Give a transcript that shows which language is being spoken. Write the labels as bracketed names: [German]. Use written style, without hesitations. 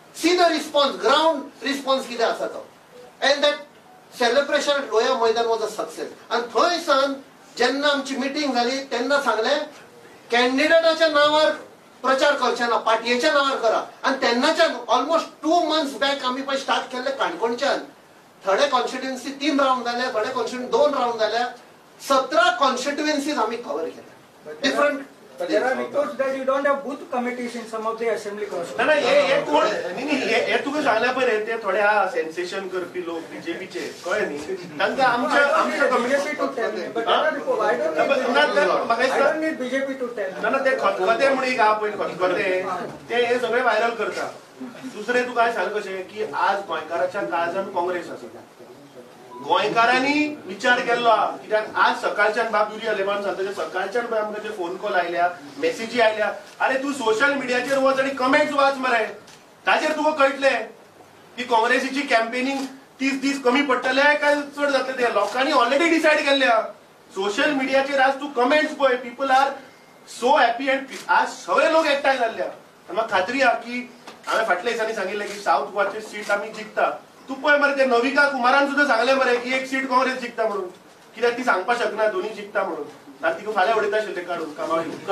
[English] see the response, ground response [Konkani] कितें आसा तो. [English] And that celebration Lohia मैदान was a success. [Konkani] आणि थंयसान जेन्ना आमची मिटींग जाली तेन्ना सांगले कॅन्डिडेटाच्या नावार प्रचार करचे ना, पाटयेच्या नावार करा. आणि तेन्नाच्यान ऑलमोस्ट [English] 2 months back [Konkani] आमी पळय स्टार्ट केल्ले काणकोणच्यान. थोडे कॉन्स्टिट्युएन्सी 3 राउंड जाले, थोडे कॉन्स्टिट्युएन्सी 2 राउंड जाल्या. 17 कॉन्स्टिट्युएन्सीज आमी कव्हर केल्या. Different. [English] But there are reports that you don't have booth committees in some of the assembly constituencies. [Konkani] नाही हे कोण हे तुका सांगल्या पळय ते थोड्या सेन्सेशन करपी लोक बीजेपीचे कळ्ळे न्ही तांकां आमच्या [English] BJP to tell me. But there are reports. I don't need BJP to tell me. [Konkani] ना ते खतखते म्हणून एक आहा पळय खतखते ते हे सगळे व्हायरल करता. दुसरे तुका हांवें सांगलें कशें की आज गोंयकाराच्या काळजान काँग्रेस आसा. गोंयकारांनी विचार केल्लो कित्याक आज सकाळच्यान बाब युरी आलेमान सांगता सकाळच्यान पळय आमकां फोन कॉल आयल्या, मेसेजी आयल्या. अरे तूं सोशल मिडियाचेर वच आनी कमेंट्स वाच मरे. ताचेर तुका कळटलें की काँग्रेसीची कॅम्पेनिंग 30 दीस कमी पडटले काय चड जातले ते. लोकांनी ऑलरेडी डिसायड केल्ल्या. सोशल मिडियाचेर आज तूं कमेंट्स पळय, [English] People are so happy. [Konkani] And आज सगळे लोक एकठांय जाल्ल्या. म्हाका खात्री आहा की हांवें फाटल्या दिसांनी सांगिल्लें की साऊथ गोवाचे सीट आमी जिखता. तू पळय मरे ते नविका कुमारान सुद्धा सांगले मरे की एक सीट काँग्रेस जिखता म्हणून. कित्याक ती सांगपाक शकना दोन्ही जिखता म्हणून. आनी तिका फाल्यां उडयता आशिल्ले काडून कामावळी.